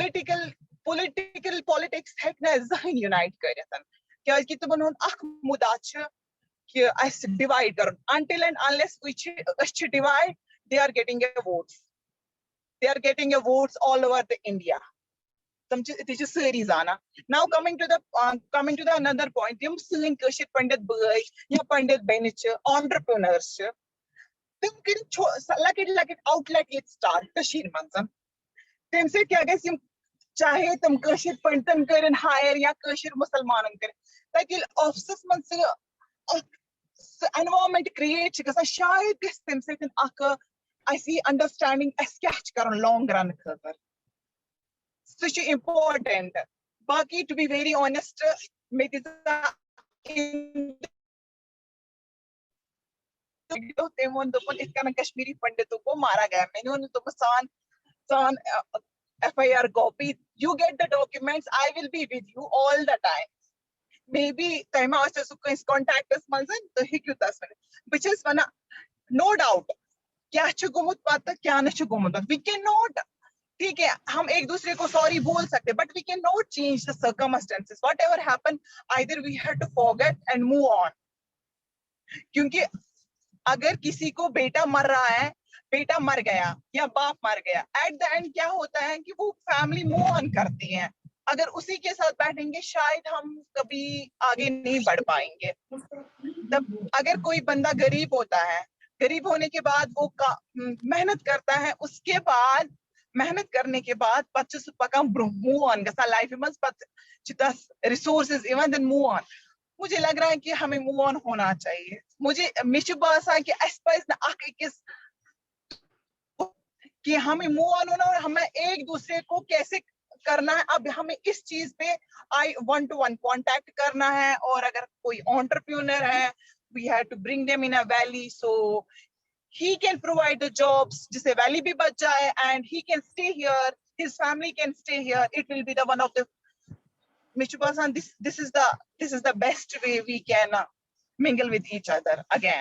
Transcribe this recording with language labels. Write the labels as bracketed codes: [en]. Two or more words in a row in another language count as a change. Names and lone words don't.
[ks] پالیٹکس ہیکہ نہ زہن یونائٹ کرت کیاز کہ تمن ہند اخ مدعا چھ کہ اس ڈیوائڈ کرن [en] until and unless [ks] اس چھ ڈیوائڈ [en] they are getting a votes all over the India [ks] تم چھ ساری زانا. [en] Now coming to the another point [ks] یم سن کشر پنڈت بھائی یا پنڈت بین چھ entrepreneurs چھ تم کر لکٹ آؤٹ لیٹ یت سٹارٹ کشیر منزن تم سے کیا گژھِ یم چاہے تم کشر پنڈتن کرن ہائر یا کشر مسلمانن کرن تاکہ آفسس من سہ [en] environment create [ks] گژھان شاید گژھِ تم سۭتۍ اکھ اسی انڈرسٹینڈنگ اس کیا کرن [en] long run [ks] خاطر سہ امپارٹنٹ. [en] باقی to be very honest [ks] مے تم وون دپن ات کن [ur] کشمیری پنڈتوں کو مارا گیا میں نے [ks] وون دپ سان [en] FIR copy you get the documents I will be with you all the time maybe [ks] تم آسو سہ کس کانٹیکٹس منزن تو ہیکو تس ون بہ چھس ونان نو ڈاؤٹ کیا چھ گومت پتہ کیا نہ چھ گومت [en] we can not [ur] ٹھیک ہے ہم ایک دوسرے کو سوری بول سکتے بٹ [en] we can not change the circumstances whatever happened either we have to forget and move on [ur] کیونکہ اگر کسی کو بیٹا مر رہا ہے بیٹا مر گیا یا باپ مر گیا [en] at the end [ur] کیا ہوتا ہے کہ وہ [en] family move on [ur] کرتی ہے اگر اسی کے ساتھ بیٹھیں گے شاید ہم کبھی آگے نہیں بڑھ پائیں گے. اگر کوئی بندہ غریب ہوتا ہے غریب ہونے کے بعد وہ محنت کرتا ہے اس کے بعد محنت کرنے کے بعد [ks] پتہ سہ پکان موو آن گژھان لائف مز پتہ تس ریسورسز ایون دین موو آن. [ur] مجھے لگ رہا ہے کہ ہمیں [en] move on [ur] ہونا چاہیے. مجھے [ks] باسان کہ اس پز نہ اخ اکس کہ [ur] ہمیں [en] move on [ur] ہونا اور ہمیں ایک دوسرے کو کیسے کرنا ہے. اب ہمیں اس چیز پہ 1-to-1 کانٹیکٹ کرنا ہے اور اگر کوئی انٹرپرینور ہے [en] we have to bring them in a valley so he can provide the jobs [ur] جس سے ویلی بھی بچ جائے [en] and he can stay here his family can stay here it will be the one of the this is the best way we can mingle with each other again.